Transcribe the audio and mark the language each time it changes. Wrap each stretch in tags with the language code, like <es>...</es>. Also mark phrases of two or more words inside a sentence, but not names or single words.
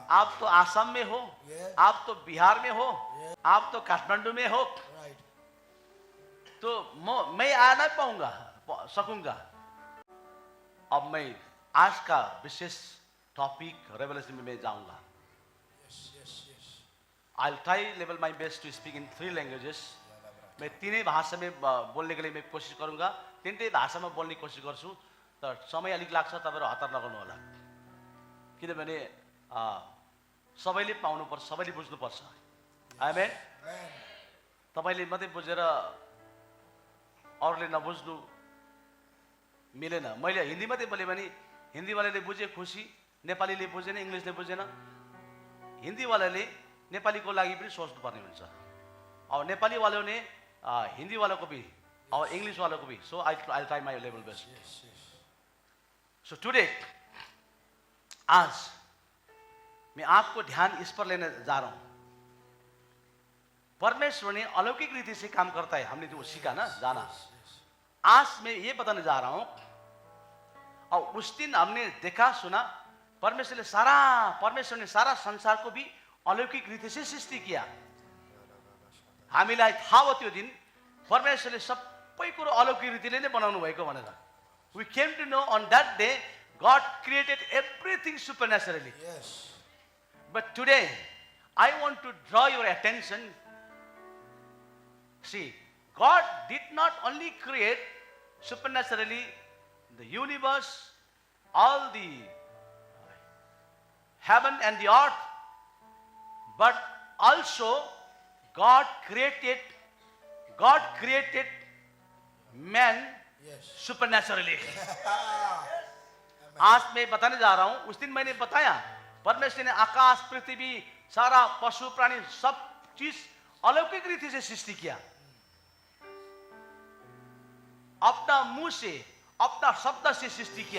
<hi>आप तो आसाम में हो,</hi> <en>Yes.</en> <hi>आप तो बिहार में हो, आप तो काठमांडू में हो,</hi> <en>Right.</en> <hi>तो मैं आ नहीं सकूंगा। अब मैं आज का विशेष टॉपिक रेवलेशन में मैं जाऊंगा।</hi> <en>Yes. Yes. Yes. I'll try level my best to speak in 3 languages.</en> <hi>मैं</hi> <ne>तीनै भाषा में बोलने के लिए मैं कोशिश करूंगा, तीनै भाषा में बोलने की कोशिश गर्छु। तर समय अलिक लाग्छ, तपाईहरु हतार नगर्नु होला, किनभने सबैले पाउनु पर्छ, सबैले बुझ्नु पर्छ। आमेन।</ne> <en>Amen.</en> <ne>तपाईले मात्रै बुझेर अरूले नबुझ्नु मिलेन। मैले हिन्दी मात्रै बोले भने हिन्दीवालाले बुझे खुसी, नेपालीले बुझेन, इंग्लिशले बुझेन, हिन्दीवालाले नेपालीको लागि पनि सोच्नु पर्ने हुन्छ,</ne> <hi>और नेपाली वालों ने हिंदी वालों को भी और इंग्लिश वालों को भी।</hi> <en>सो I'll try my level best. Yes. Yes. So today,</en> <hi>आज मैं आपको ध्यान इस पर लेने जा रहा हूं। परमेश्वर ने अलौकिक रीति से काम करता है, हमने जो सीखा ना जाना। आज मैं ये बताने जा रहा हूं, और उस दिन हमने देखा सुना परमेश्वर ने सारा संसार को भी अलौकिक रीति से सृष्टि किया।</hi> <ne>हामीलाई थाहा हो त्यो दिन परमेश्वरले सबै कुरो अलौकिक रीतिले नै बनाउनु भएको भनेर।</ne> <en>We came to know on that day God created everything supernaturally. Yes. But today I want to draw your attention. See, God did not only create supernaturally the universe, all the heaven and the earth, but also God created man Yes. supernaturally.</en> <hi>आज मैं बताने जा रहा हूं, उस दिन मैंने बताया परमेश्वर ने आकाश पृथ्वी सारा पशु प्राणी सब चीज अलौकिक रीति से सृष्टि किया। अपना मुंह से अपना शब्द से सृष्टि किया।</hi>